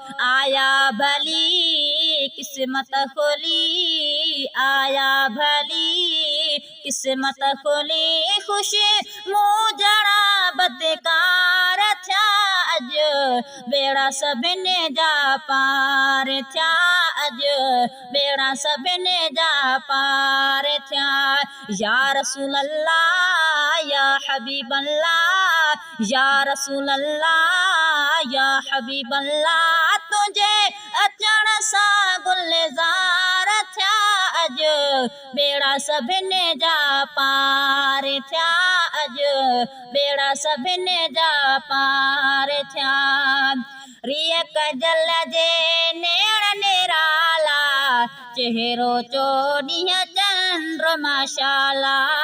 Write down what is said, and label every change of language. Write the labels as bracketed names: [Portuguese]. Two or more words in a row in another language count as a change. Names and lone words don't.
[Sindhi] آيا ڀلي قسمت کولي، آيا ڀلي قسمت کولي، خوش مون جڻا بدڪار ٿيا اڄ، ٻيڙا سڀني جا پار ٿيا اڄ، ٻيڙا سڀني جا پار ٿيا. [Arabic] يا رسول الله، يا حبيب الله، يا رسول الله، يا حبيب الله، [Sindhi] تنهنجي اچڻ سان گلزار ٿيا اڄ، ٻيڙا سڀني جا پار ٿيا اڄ، ٻيڙا سڀني جا پار ٿيا. ريءَ ڪجل جي نيڻ نيرالا، چهرو چو ڏينهن چنڊ مشالا.